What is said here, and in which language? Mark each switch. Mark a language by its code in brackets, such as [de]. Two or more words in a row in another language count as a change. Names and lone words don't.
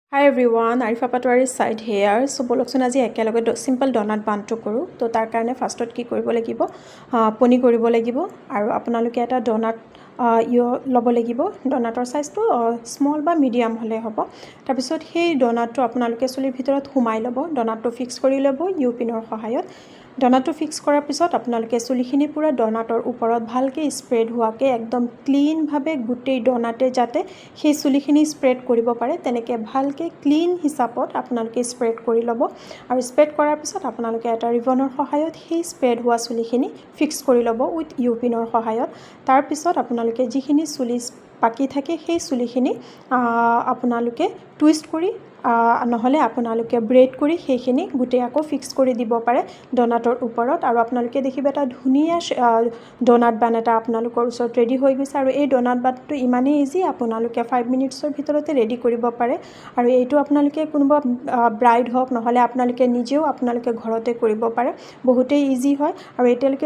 [en] Hi everyone, Arifa Patwari's side here. [as] ছ' বলকছন আজি এক এলেগে [en] simple donut [as] বান্টো কৰোঁ। তো তাৰ কাৰণে ফাৰ্ষ্ট কি কৰিব লাগিব পনি কৰিব লাগিব আৰু আপোনালোকে এটা ডোনাট য়ো ল'ব লাগিব. ডোনাটৰ ছাইজ টো স্মল বা মিডিয়াম হ'লে হ'ব. তাৰ পিছত হেই ডোনাট টো আপোনালোকে চুলিৰ ভিতৰত সুমাই ল'ব. ডোনাট টো ফিক্স কৰি ল'ব ইউ পিনৰ সহায়ত. ডোনাট টো ফিক্স কৰাৰ পিছত আপোনালোকে চুলিখিনি পুৰা ডোনাটৰ ওপৰত ভালকৈ স্প্ৰেড হোৱাকৈ একদম ক্লিন ভাবে গোটেই ডোনাট যাতে হেই চুলিখিনি স্প্ৰেড কৰিব পাৰে তেনেকৈ ভালকৈ ক্লিন হিচাপত আপোনালোকে স্প্ৰেড কৰি ল'ব আৰু স্প্ৰেড কৰাৰ পিছত আপোনালোকে এটা ৰিবনৰ সহায়ত হেই স্প্ৰেড হোৱা চুলিখিনি ফিক্স কৰি ল'ব উইথ ইউ পিনৰ সহায়ত তাৰ পিছত আপোনালোকে যিখিনি চুলি পকি থাকে হেই চুলিখিনি আপোনালোকে টুইষ্ট কৰি নহলে আপোনালোকে ব্ৰেড কৰি হেখিনি গুটে আকৌ ফিক্স কৰি দিব পাৰে ডোনাটৰ ওপৰত আৰু আপোনালোকে দেখিব এটা ধুনিয়া ডোনাট বান এটা আপোনালোকৰ ওচৰত ৰেডি হৈ গৈছে আৰু এই ডোনাট বানটো ইমানেই ইজি আপোনালোকে 5 মিনিটছৰ ভিতৰতে ৰেডি কৰিব পাৰে আৰু এইটো আপোনালোকে কোনোবা ব্ৰাইড হক নহলে আপোনালোকে নিজেও আপোনালোকে ঘৰতে কৰিব পাৰে বহুতেই ইজি হয় আৰু এতিয়ালৈকে